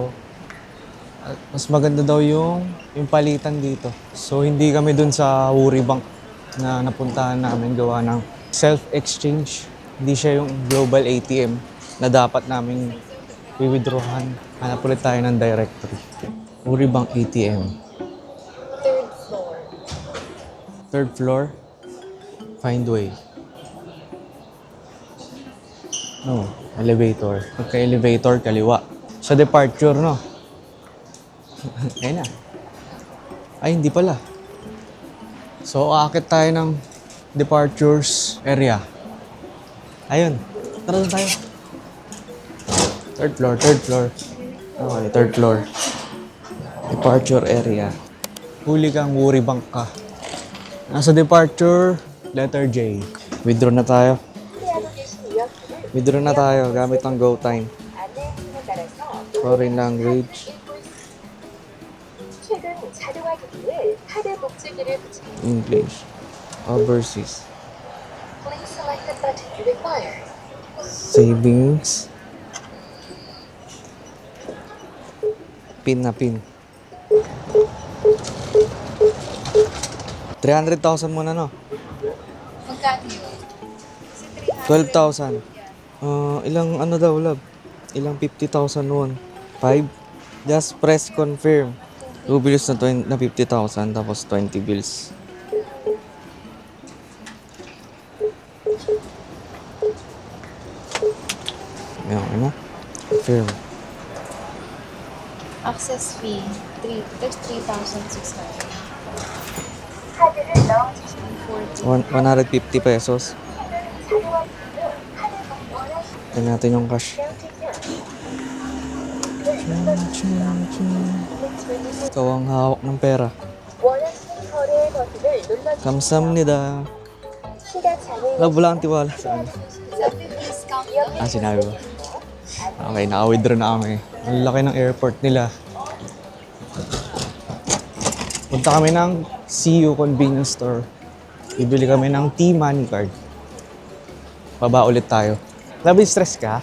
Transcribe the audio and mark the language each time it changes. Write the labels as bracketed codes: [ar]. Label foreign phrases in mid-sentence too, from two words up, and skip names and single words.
[tl] At mas maganda daw yung palitan dito. So, hindi kami dun sa Woori Bank na napuntahan namin gawa ng self-exchange. Hindi siya yung [en] global ATM [tl] na dapat namin withdrawhan. Hanap ulit tayo ng directory. [en] Woori Bank ATM. Third floor. Find way. No, elevator. [tl] Pagka-elevator, kaliwa. Sa departure, no? Ayun na. Ay, hindi pala. So, aakit tayo ng [en] departures area. [tl] Ayun. Tara na tayo. [en] Third floor, third floor. Okay, third floor. Departure area. [tl] Huli kang Woori Bank ka. Nasa departure, letter J. Withdraw na tayo. Withdraw na tayo gamit ang GoTime. [en] Foreign language. [ko] 최근 자동화 기기에 카드 복제기를 붙인 [en] English. Overseas. Please select the button you require. [tl] Savings. Pin na pin. 300,000 muna, no? Magkano yun? 12,000. Ilang ano daw, love? [en] Ilang 50,000 won? 5? Just press confirm. [tl] 2 bills na 50,000 tapos 20 bills. Ayan, ano? [en] Confirm. Access fee, 3,600. [ko] 카드를 넣어주시면 [en] 150 pesos. [ko] 자동화 기기에 카드 원하시는 [tl] Tignan natin yung cash. Ikaw ang hawak ng pera. [ko] 원하시는 거래 버튼을 눌러주시면 Kamsamnida. 시각 장애인 [tl] Love, wala kang tiwala sa ano. Sinabi ba? Okay, naka-withdraw na kami. Ang laki ng airport nila. Punta kami ng CU Convenience Store. Bibili kami ng T-Money card. Baba ulit tayo. Labi, stress ka?